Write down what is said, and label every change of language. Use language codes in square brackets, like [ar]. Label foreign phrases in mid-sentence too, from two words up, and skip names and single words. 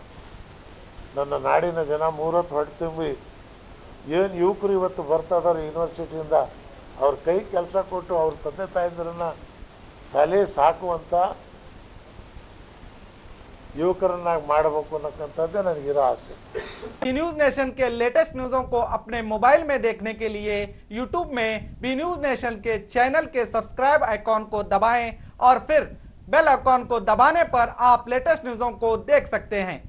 [kn] ನನ್ನ ನಾಡಿನ ಜನ 3 ಹೊತ್ತು ಹೊಟ್ಟೆ ತುಂಬಿ ಏನು ಯುವಕರು ಇವತ್ತು ಬರ್ತಾ ಇದ್ದಾರೆ ಯೂನಿವರ್ಸಿಟಿಯಿಂದ, ಅವ್ರ ಕೈ ಕೆಲಸ ಕೊಟ್ಟು ಅವ್ರ ತಂದೆ ತಾಯಂದಿರನ್ನ ಸಲಹೆ ಸಾಕುವಂಥ युवकरನ್ನಾಗಿ ಮಾಡಬೇಕು ಅನ್ನೋಂಥದ್ದೇ ನನಗಿರೋ ಆಸೆ. [hi] बी न्यूज नेशन के लेटेस्ट न्यूज़ों को अपने मोबाइल में देखने के लिए यूट्यूब में बी न्यूज नेशन के चैनल के [en] subscribe icon [hi] को दबाएं और फिर [en] bell icon [hi] को दबाने पर आप लेटेस्ट न्यूज़ों को देख सकते हैं।